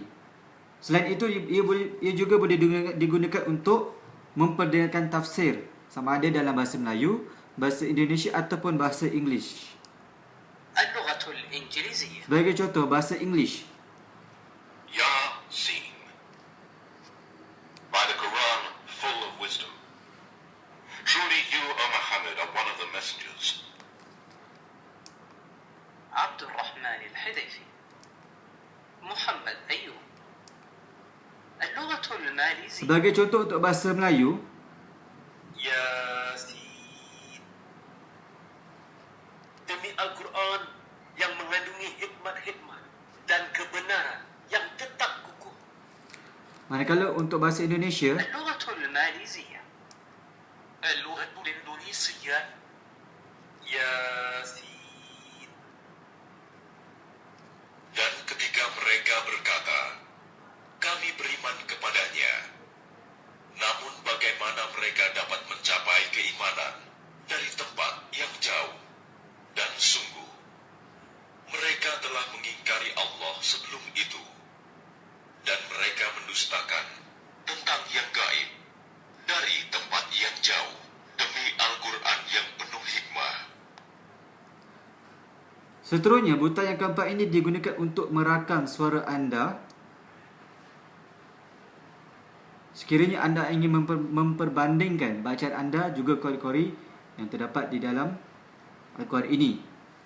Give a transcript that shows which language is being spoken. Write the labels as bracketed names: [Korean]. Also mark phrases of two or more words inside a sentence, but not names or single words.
[Malay] Selain itu, ia juga boleh digunakan untuk memperdengarkan tafsir, sama ada dalam bahasa Melayu, bahasa Indonesia ataupun bahasa English. Sebagai contoh, bahasa English. Yasin. [English] By the Quran full of wisdom. Truly you, O Muhammad, are one of the messengers. [Malay] Abdul Rahman Al-Hudayfi. [Arabic] Muhammad Ayyub. اللغة ماليزي. [Malay] Sebagai contoh untuk bahasa Melayu, Yasin. Demi Al-Quran yang mengandungi hikmat-hikmat dan kebenaran yang tetap kukuh. Manakala untuk bahasa Indonesia, [Arabic] اللغة الماليزية. اللغة إندونيسيا. [Malay] Yasin. [Indonesian] Dan ketika mereka berkata, kami beriman kepadanya, namun bagaimana mereka dapat mencapai keimanan dari tempat yang jauh? Dan sungguh, mereka telah mengingkari Allah sebelum itu, dan mereka mendustakan tentang yang gaib dari tempat yang jauh demi Al-Quran yang penuh hikmah. [Malay] Seterusnya, butang yang keempat ini digunakan untuk merakam suara anda. Sekiranya anda ingin memperbandingkan bacaan anda juga qari-qari yang terdapat di dalam Al-Quran ini.